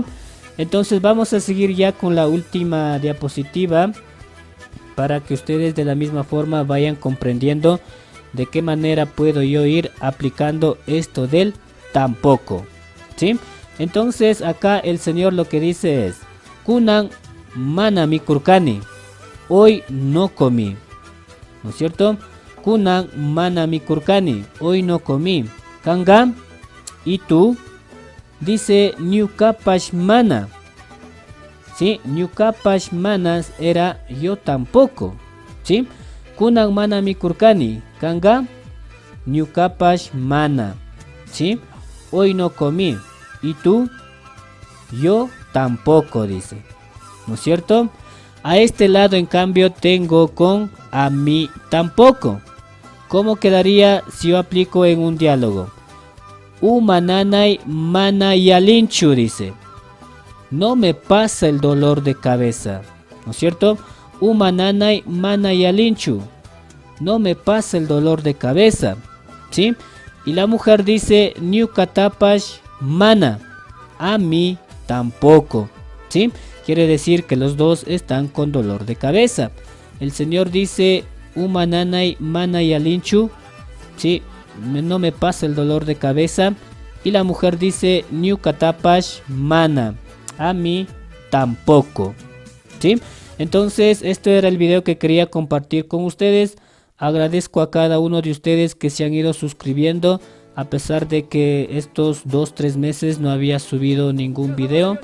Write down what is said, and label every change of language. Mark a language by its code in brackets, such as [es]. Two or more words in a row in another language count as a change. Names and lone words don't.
[es] Entonces vamos a seguir ya con la última diapositiva para que ustedes de la misma forma vayan comprendiendo de qué manera puedo yo ir aplicando esto del tampoco, ¿sí? Entonces acá el señor lo que dice es [qu] kunan mana mi kurkani, [es] hoy no comí, ¿no es cierto? [qu] Kunan mana mi kurkani, [es] hoy no comí. Kanga, ¿y tú? Dice [qu] Nyukapash mana, [es] ¿sí? [qu] Nyukapash manas [es] era yo tampoco, ¿sí? [qu] Kunan mana mi kurkani, Kanga, Nyukapash mana, [es] ¿sí? Hoy no comí. ¿Y tú? Yo tampoco, dice, ¿no es cierto? A este lado en cambio tengo con a mí tampoco. ¿Cómo quedaría si yo aplico en un diálogo? [qu] Umananay mana yalinchu, [es] dice, no me pasa el dolor de cabeza, ¿no es cierto? [qu] Umananay mana yalinchu, [es] no me pasa el dolor de cabeza, ¿sí? Y la mujer dice [qu] Nyukatapash mana, [es] a mí tampoco, ¿sí? Quiere decir que los dos están con dolor de cabeza. El señor dice [qu] Umananay mana yalinchu, [es] ¿sí? No me pasa el dolor de cabeza. Y la mujer dice [qu] Nyukatapash mana, [es] a mí tampoco, ¿sí? Entonces esto era el video que quería compartir con ustedes. Agradezco a cada uno de ustedes que se han ido suscribiendo a pesar de que estos 2-3 meses no había subido ningún video.